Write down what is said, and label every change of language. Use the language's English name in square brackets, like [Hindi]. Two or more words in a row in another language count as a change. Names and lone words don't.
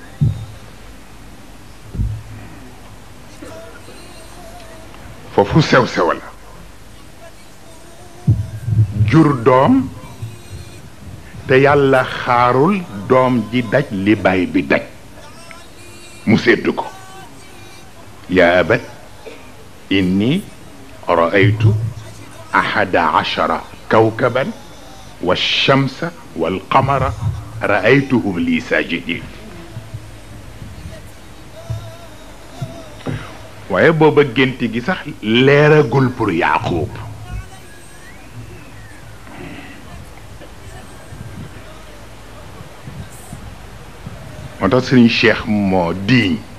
[Wolof] foofu sew la jur doom te yàlla xaarul doom ji daj li baay bi daj mu sedd ko [Arabic] يا أبت إني رأيت أحد عشر كوكبا والشمس والقمر رأيتهم لي ساجدين [Wolof] waaye booba gént gi sax leeragul pour Yaaqub moo tax Sëriñ Cheikh moo diiñ